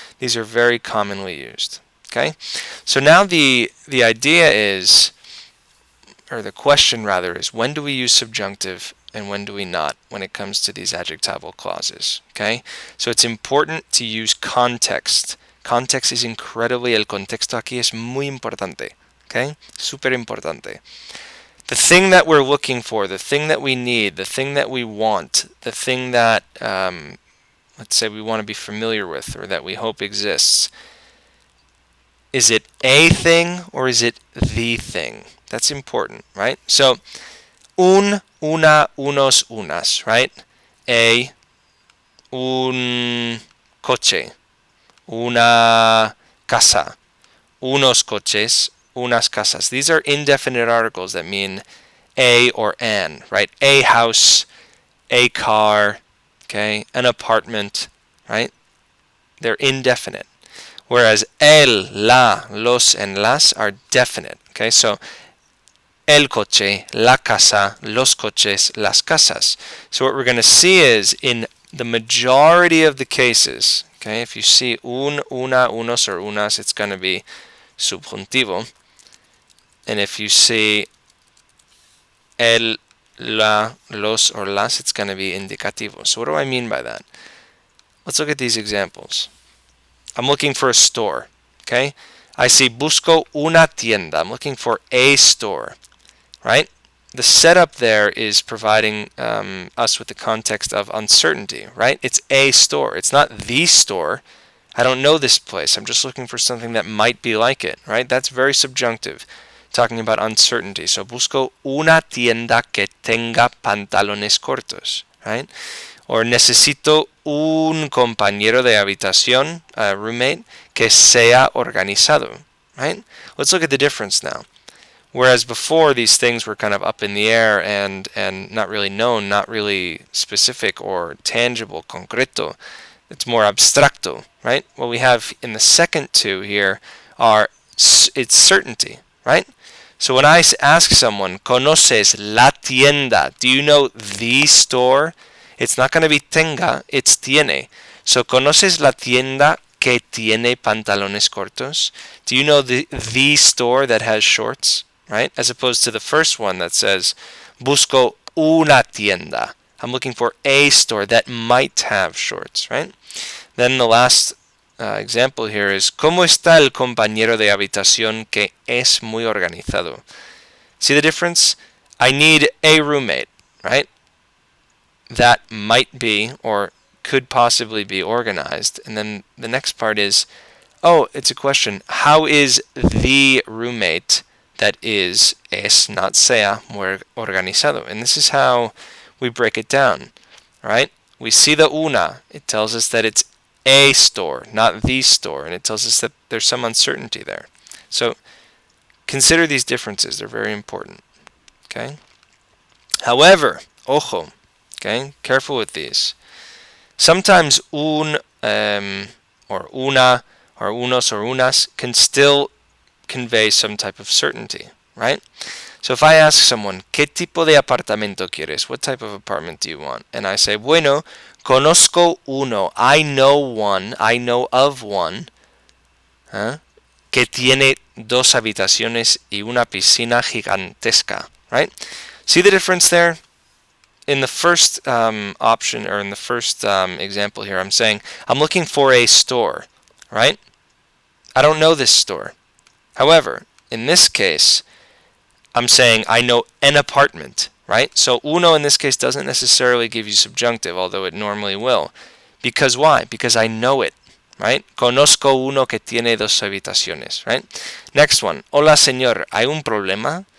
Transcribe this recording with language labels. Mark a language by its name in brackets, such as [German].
[English] These are very commonly used. Okay? So now the idea is, or the question rather is, when do we use subjunctive and when do we not when it comes to these adjectival clauses? Okay? So it's important to use context. Context is incredibly, [Spanish] el contexto aquí es muy importante. Okay? Super importante. [English] The thing that we're looking for, the thing that we need, the thing that we want, the thing that, let's say we want to be familiar with or that we hope exists, is it a thing or is it the thing? That's important, right? So, un, una, unos, unas, right? [Spanish] Un coche, una casa, unos coches, unas casas. [English] These are indefinite articles that mean a or an, right? A house, a car, okay, an apartment, right? They're indefinite. Whereas el, la, los, and las are definite, okay? [Spanish] So el coche, la casa, los coches, las casas. [English] So what we're going to see is in the majority of the cases, okay, if you see un, una, unos, or unas, it's going to be subjuntivo. And if you see el, la, los, or las, it's going to be indicativo. So what do I mean by that? Let's look at these examples. I'm looking for a store, okay? I see [Spanish] busco una tienda. [English] I'm looking for a store, right? The setup there is providing us with the context of uncertainty, right? It's a store. It's not the store. I don't know this place. I'm just looking for something that might be like it, right? That's very subjunctive, talking about uncertainty. [Spanish] So busco una tienda que tenga pantalones cortos, right? Or necesito un compañero de habitación, [English] a roommate, [Spanish] que sea organizado, right? [English] Let's look at the difference now. Whereas before, these things were kind of up in the air and not really known, not really specific or tangible, concreto. It's more abstracto, right? What we have in the second two here are, it's certainty, right? So when I ask someone, [Spanish] ¿conoces la tienda? [English] Do you know the store? It's not going to be tenga, it's tiene. [Spanish] So, ¿conoces la tienda que tiene pantalones cortos? [English] Do you know the store that has shorts, right? As opposed to the first one that says, [Spanish] busco una tienda. [English] I'm looking for a store that might have shorts, right? Then the last example here is, [Spanish] ¿cómo está el compañero de habitación que es muy organizado? [English] See the difference? I need a roommate, right? That might be or could possibly be organized. And then the next part is, oh, it's a question. How is the roommate that is, es, not sea, muy organizado? And this is how we break it down, right? We see the una. It tells us that it's a store, not the store. And it tells us that there's some uncertainty there. So consider these differences. They're very important, okay? However, ojo, okay, careful with these. Sometimes un or una or unos or unas can still convey some type of certainty, right? So if I ask someone, [Spanish] ¿qué tipo de apartamento quieres? [English] What type of apartment do you want? And I say, [Spanish] bueno, conozco uno. [English] I know one. I know of one. [Spanish] Que tiene dos habitaciones y una piscina gigantesca, right? [English] See the difference there? In the first option, or in the first example here, I'm saying, I'm looking for a store, right? I don't know this store. However, in this case, I'm saying I know an apartment, right? So uno in this case doesn't necessarily give you subjunctive, although it normally will. Because why? Because I know it, right? [Spanish] Conozco uno que tiene dos habitaciones, right? [English] Next one. [Spanish] Hola, señor. ¿Hay un problema?